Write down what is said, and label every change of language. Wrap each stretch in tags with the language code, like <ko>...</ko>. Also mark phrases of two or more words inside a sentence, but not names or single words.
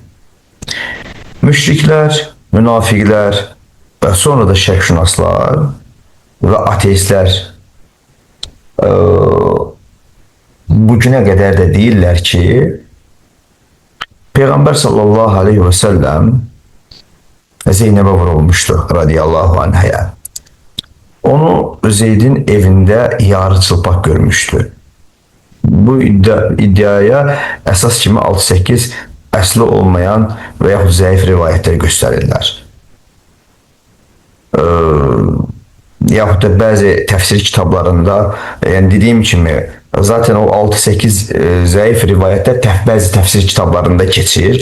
<tr>Müşrikler, münafikler ve sonra da şekşunaslar ve ateistler bugüne kadar da değiller ki Peygamber</tr> <ar>sallallahu aleyhi ve sellem</ar> <tr>Zeynep'e vurulmuştu</tr> <ar>radiyallahu anh'a.</ar> <tr>Onu Zeyd'in evinde yarı çılpak görmüştü.</tr> <az>Bu iddiaya esas kimi 6-8 əsli olmayan və yaxud zəif rivayətlər göstərirlər. Yaxud da bəzi təfsir kitablarında, yani dediyim kimi, zaten o 6-8 zəif rivayətlər bəzi təfsir kitablarında keçir.</az>